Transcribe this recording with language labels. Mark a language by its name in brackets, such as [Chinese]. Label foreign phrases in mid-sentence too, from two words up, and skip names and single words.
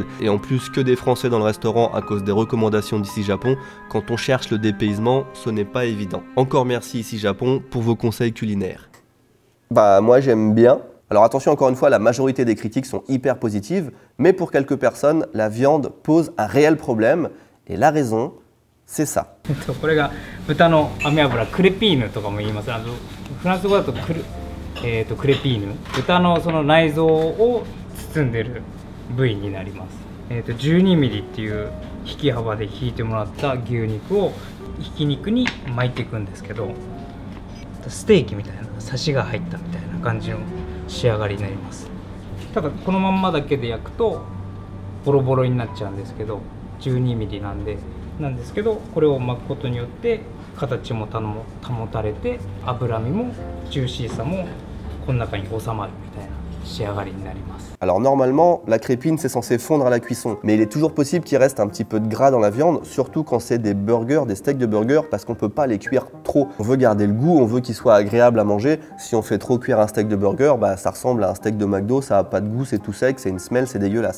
[French] Et en plus que des Français dans le restaurant à cause des recommandations d'Ici Japon, quand on cherche le dépaysement, ce n'est pas évident. Encore merci Ici Japon pour vos conseils culinaires. Bah moi j'aime bien. Alors attention encore une fois, la majorité des critiques sont hyper positives, mais pour quelques personnes, la viande pose un réel problème. Et la raison, c'est ça. [Japanese] これが豚の雨油クレピーヌとかも言います。フランス語だとクレピーヌ、豚のその内臓を包んでる部位になります。12ミリっていう引き幅で引いてもらった牛肉をひき肉に巻いていくんですけど、ステーキみたいなサシが入ったみたいな感じの仕上がりになります。ただこのまんまだけで焼くとボロボロになっちゃうんですけど、12ミリなんですけど、これを巻くことによって形も保たれて脂身もジューシーさもこの中に収まるみたいな仕上がりになります。 [French] Alors normalement, la crépine c'est censé fondre à la cuisson, mais il est toujours possible qu'il reste un petit peu de gras dans la viande, surtout quand c'est des burgers, des steaks de burgers, parce qu'on peut pas les cuire trop. On veut garder le goût, on veut qu'il soit agréable à manger. Si on fait trop cuire un steak de burger, bah ça ressemble à un steak de McDo, ça a pas de goût, c'est tout sec, c'est une smell, c'est dégueulasse.